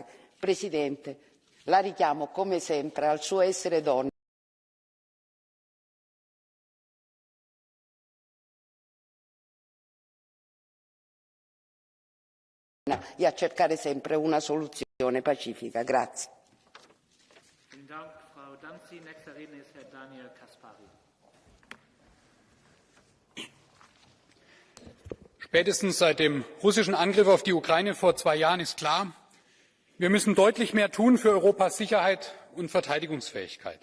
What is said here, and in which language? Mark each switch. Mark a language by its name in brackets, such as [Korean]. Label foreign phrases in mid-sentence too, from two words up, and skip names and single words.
[Italian] Presidente, la richiamo come sempre al suo essere donna e a cercare sempre una soluzione pacifica. Grazie. [German] Spätestens seit dem russischen Angriff auf die Ukraine vor 2 Jahren ist klar, wir müssen deutlich mehr tun für Europas Sicherheit und Verteidigungsfähigkeit.